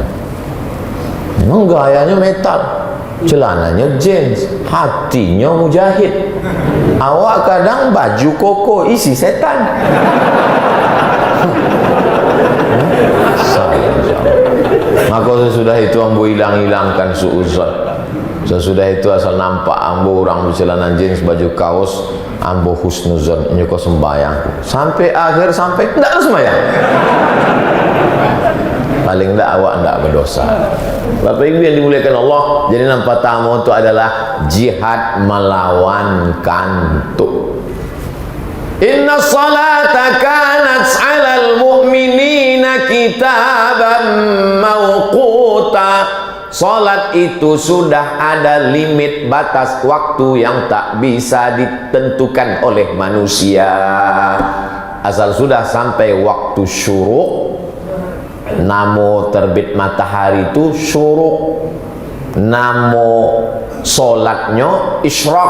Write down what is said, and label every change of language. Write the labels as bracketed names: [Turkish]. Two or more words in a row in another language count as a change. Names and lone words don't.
[Indonesian] Memang gayanya metal, celananya jeans, hatinya mujahid. [Minangkabau] Awak kadang baju koko isi setan. Maka sesudah itu ambo hilangkan suuzon. Sesudah itu asal nampak ambo orang bercelana jeans baju kaos, ambo husnuzon nyuko sembayang. Sampai akhir sampai ndak sembayang. Paling ndak awak ndak berdosa. [Indonesian] Bapak Ibu yang dimuliakan Allah, jadi nampak tamu itu adalah jihad melawan kantuk. [Arabic] إن الصلاة كانت على المؤمنين كتابا موقوتا. [Indonesian] Salat itu sudah ada limit batas waktu yang tak bisa ditentukan oleh manusia. [Minangkabau] Asal sudah sampai waktu syuruk, namo terbit matahari itu syuruk, namo solatnya isyraq.